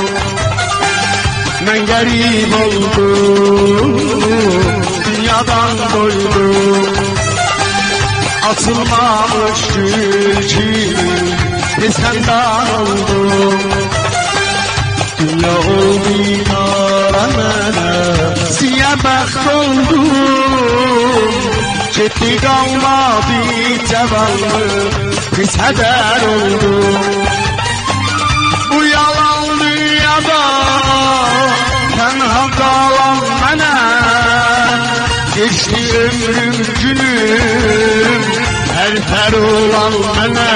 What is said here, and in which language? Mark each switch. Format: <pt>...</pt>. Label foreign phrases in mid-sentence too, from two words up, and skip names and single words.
<tr>Ben garip oldum, dünyadan doydum. Atılmamış gül çiğli senden oldum. Dünya oldu karanlığa, siyah bəxt oldum.</tr> <az>Getdi qalmadı cavanlıq, pis hədər oldum. Bu yalan dünyada tənha qalan mənə, geçti ömrüm günüm, hər olan mənə.</az>